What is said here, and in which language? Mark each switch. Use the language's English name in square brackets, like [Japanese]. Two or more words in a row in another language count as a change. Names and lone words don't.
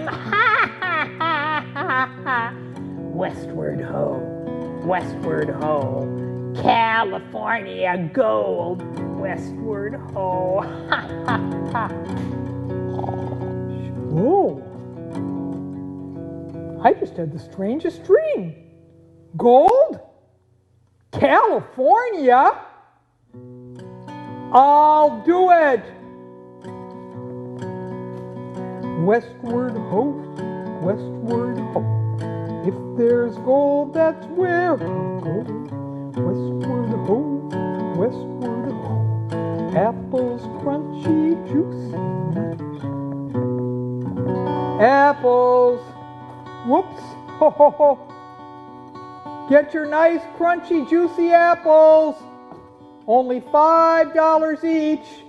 [English] Ha ha ha ha ha. Westward ho, westward ho. California gold. Westward ho. Ha ha ha. Whoa. I just had the strangest dream. Gold? California? I'll do it. Westward ho, westward ho. If there's gold, that's where I'll go. Westward ho, westward ho. Apples crunchy, juicy, nice. Apples. Whoops. Ho ho ho. Get your nice, crunchy, juicy apples. Only $5 each.